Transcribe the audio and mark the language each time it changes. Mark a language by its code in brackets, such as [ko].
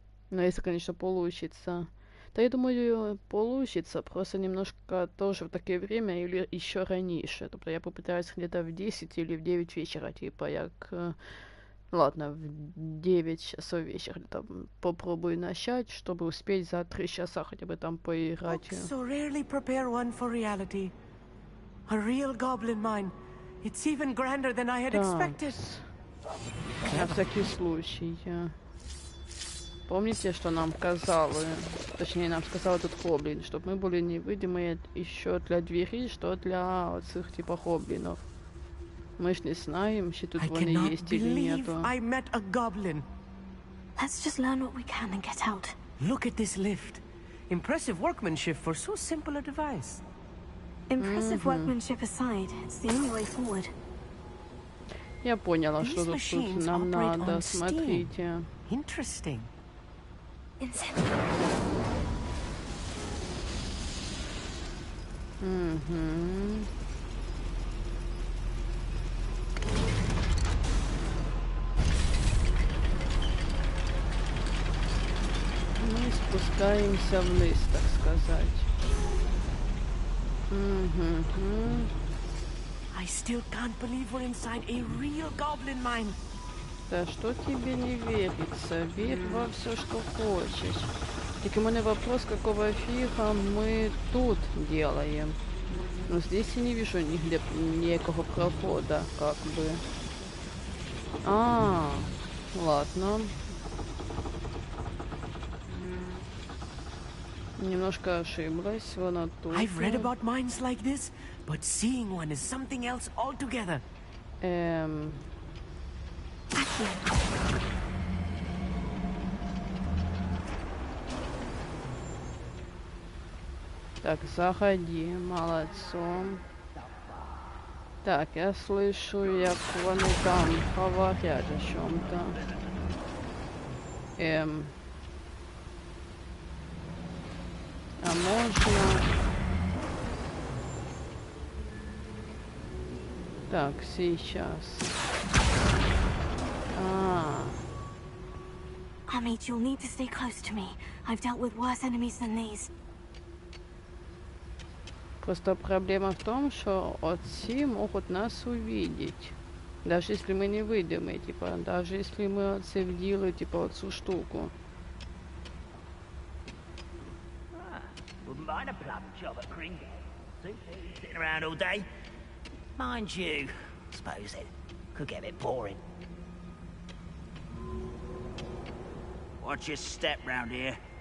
[ru] Но если, конечно, получится. Да, я думаю, получится, просто немножко тоже в такое время или еще раньше. [uk] Тобто [ru] я попытаюсь где-то в 10 или в 9 вечера, типа, [uk] як... [ru] Ладно, в 9 часов вечера там попробую начать, чтобы успеть за 3 часа хотя бы там поиграть. [en] So rarely prepare one for reality. A real goblin mine. It's even grander than I had expected. [ru] На всякий случай. помните, что нам сказали? Точнее, нам сказал этот хоблин, чтобы мы были невидимые еще для двери, что для этих типа хоблинов. Мы ж не знаем, что тут [uk] вони [ru] есть или нету. [en] I met a goblin. Let's just learn what we can and get out. Look at this lift. Impressive workmanship for so simple a device. Impressive workmanship aside, it's the only way forward. [ru] Я поняла, что тут нам надо. Смотрите. [en] Interesting. [ru] Мы спускаемся вниз, так сказать. [en] I still can't believe we're inside a real goblin mine. [ru] Да что тебе не верится? Верь во все, что хочешь. Так у меня вопрос, какого фига мы тут делаем? Но здесь я не вижу нигде никакого прохода, как бы. Ладно. Немножко ошиблась, вон тут. [en] I've read about mines like this, but seeing one is something else altogether. [ru] Так, заходи, молодцом. Так, я слышу, [uk] як вони [ru] там говорят о чем-то. А можно... Так, сейчас. [en] Amit, you'll need to stay close to me. I've dealt with worse enemies than these. [ru] Просто проблема в том, что отцы могут нас увидеть. Даже если мы не выйдем, типа, даже если мы отцы вдели, типа, отцу штуку. [en] Wouldn't mind a plum job at Gringo. Sitting around all day. Mind you, suppose it could get a bit boring. Watch your step round here.